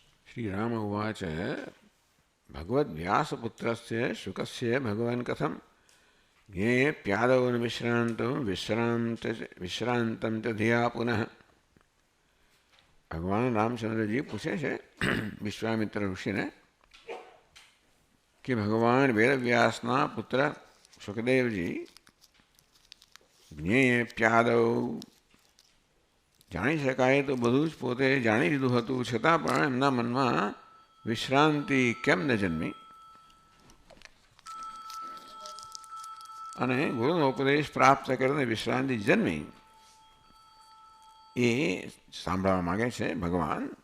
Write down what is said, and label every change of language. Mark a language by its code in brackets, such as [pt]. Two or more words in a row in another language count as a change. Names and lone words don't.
[sa] श्रीराम उवाच भगवद्व्यासपुत्रस्य शुकस्य भगवान् कथं ज्ञेयप्यादौ न विश्रांतं च धिया पुनः। [gu] ભગવાન રામચંદ્ર જી પૂછે છે વિશ્વામિત્ર ઋષિને કે ભગવાન વેદવ્યાસના પુત્ર સુખદેવજી જ્ઞેયપ્યાદૌ જાણી શકાય તો બધું જ પોતે જાણી લીધું હતું, છતાં પણ એમના મનમાં વિશ્રાંતિ કેમ ન જન્મી અને ગુરુનો ઉપદેશ પ્રાપ્ત કરીને વિશ્રાંતિ જન્મી એ સાંભળવા માગે છે ભગવાન.